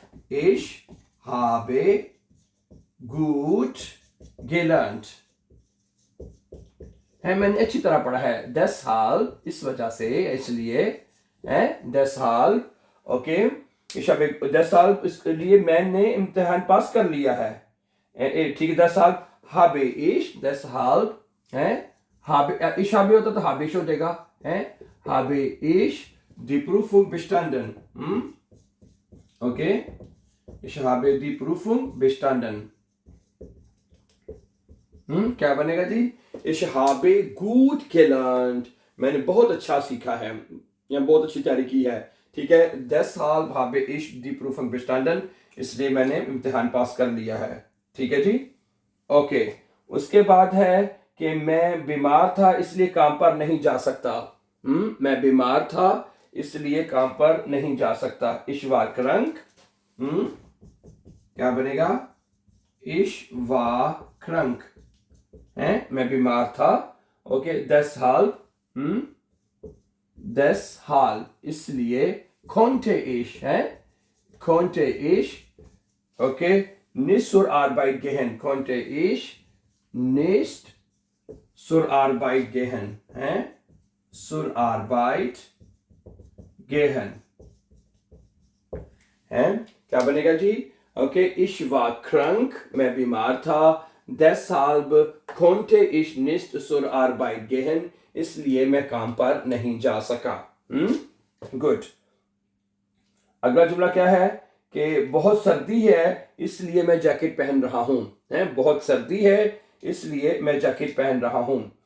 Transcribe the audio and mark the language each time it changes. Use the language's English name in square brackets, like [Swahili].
[German] Ich habe gut gelernt [Hindi] है, मैंने अच्छी तरह पढ़ा है। [German] deshalb, [Hindi] इस वजह से, इसलिए है, deshalb, okay. [German] Ich habe deshalb, [Hindi] इसके लिए मैंने इम्तिहान पास कर लिया है। ठीक है, [German] deshalb habe ich, deshalb है, ich habe [Hindi] होता तो [German] habe ich [Hindi] हो जाएगा, है, [German] habe ich die Prüfung bestanden। ओके, ich habe die Prüfung bestanden। [Hindi] क्या बनेगा जी? [German] Ich habe gut gelernt, [Hindi] मैंने बहुत अच्छा सीखा है या बहुत अच्छी तैयारी की है। ठीक है, [German] deshalb habe ich die Prüfung bestanden, [Hindi] इसलिए मैंने इम्तिहान पास कर लिया है। ठीक है जी, ओके। उसके बाद है कि मैं बीमार था इसलिए काम पर नहीं जा सकता। मैं बीमार था इसलिए काम पर नहीं जा सकता। [German] Ich war krank। [Hindi] क्या बनेगा? [German] Ich war krank [Hindi] है, मैं बीमार था। [German] ओके, deshalb, deshalb, [Hindi] इसलिए [German] konnte ich है, konnte ich, ओके, nicht zur Arbeit gehen, konnte ich nicht zur Arbeit gehen है, zur Arbeit gehen है। [Hindi] क्या बनेगा जी? ओके, [German] ich war krank, [Hindi] मैं बीमार था। [German] deshalb konnte ich nicht zur Arbeit gehen, [Hindi] इसलिए मैं काम पर नहीं जा सका। गुड। अगला जुमला क्या है कि बहुत सर्दी है इसलिए मैं जैकेट पहन रहा हूँ, है, बहुत सर्दी है इसलिए मैं जैकेट पहन रहा हूँ।